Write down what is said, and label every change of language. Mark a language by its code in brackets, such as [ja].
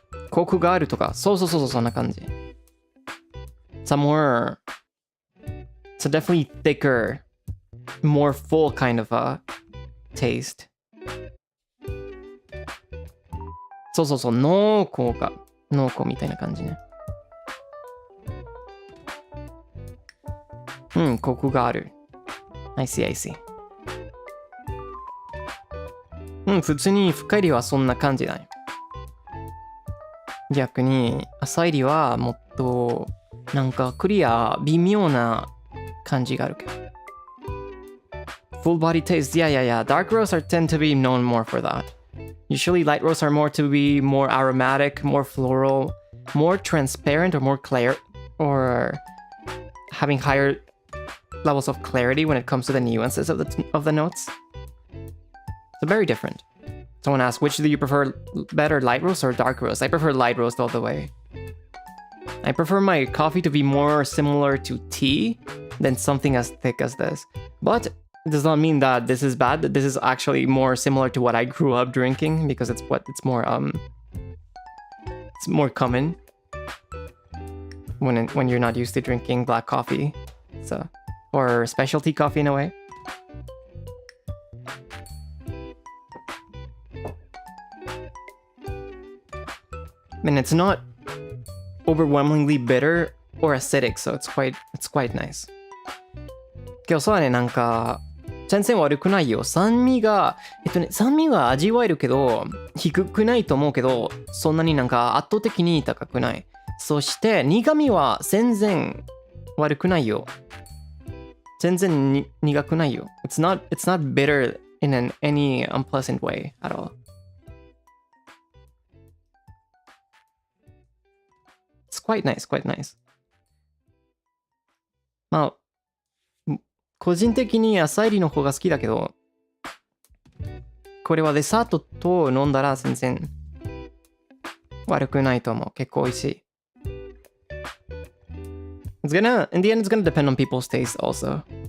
[ja] コクがあるとか、そうそんな感じ。 [en] It's a definitely thicker, more full kind of a taste. [ja] そう濃厚みたいな感じね。コクがある。 [en] I see。 [ja] 普通に深入りはそんな感じない。逆に浅入りはもっとなんかクリア微妙な感じがあるけど。 [en] Full body taste, yeah. Dark roasts tend to be known more for that. Usually light roasts are more to be more aromatic, more floral, more transparent or more clear, or having higher levels of clarity when it comes to the nuances of the notes. So very different. Someone asked, which do you prefer better, light roast or dark roast? I prefer light roast all the way. I prefer my coffee to be more similar to tea than something as thick as this. But it does not mean that this is bad. This is actually more similar to what I grew up drinking because it's more common when you're not used to drinking black coffee, so or specialty coffee in a way. And it's not overwhelmingly bitter or acidic, so it's quite nice. [ja] けどそうだね、なんか全然悪くないよ。酸味が味わえるけど低くないと思うけど、そんなになんか圧倒的に高くない。そして苦味は全然悪くないよ。全然苦くないよ。 [en] It's not bitter in any unpleasant way at all. It's quite nice. [ja] 個人的に浅入りの方が好きだけど、これはデザートと飲んだら全然悪くないと思う。結構美味しい。 [en] in the end, it's gonna depend on people's taste also.